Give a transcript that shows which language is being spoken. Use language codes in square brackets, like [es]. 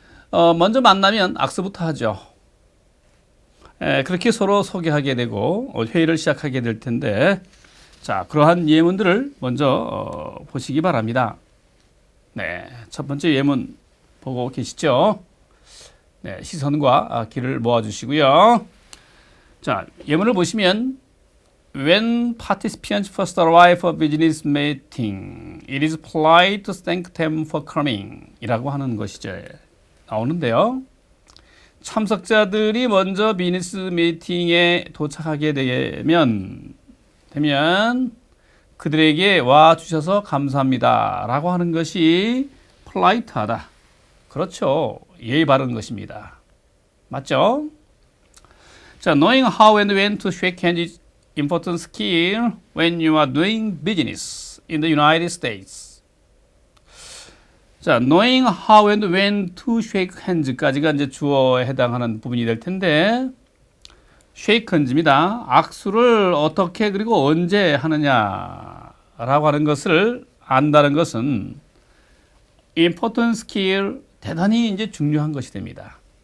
[ko] 먼저 만나면 악수부터 하죠. 그렇게 서로 소개하게 되고 회의를 시작하게 될 텐데, 자, 그러한 예문들을 먼저 보시기 바랍니다. 네, 첫 번째 예문 보고 계시죠? 네, 시선과 귀를 모아주시고요. 자, 예문을 보시면 [en] When participants first arrive for business meeting, it is polite to thank them for coming [ko] 이라고 하는 것이죠. 나오는데요. 참석자들이 먼저 비즈니스 미팅에 도착하게 되면 그들에게 와 주셔서 감사합니다 라고 하는 것이 polite하다. 그렇죠. 예의 바른 것입니다. 맞죠? 자, [en] knowing how and when to shake hands is important skill when you are doing business in the United States. [ko] 자, [en] knowing how and when to shake hands [ko] 까지가 이제 주어에 해당하는 부분이 될 텐데, shake hands입니다. 악수를 어떻게 그리고 언제 하느냐라고 하는 것을 안다는 것은 important skill, 대단히 이제 중요한 것이 됩니다.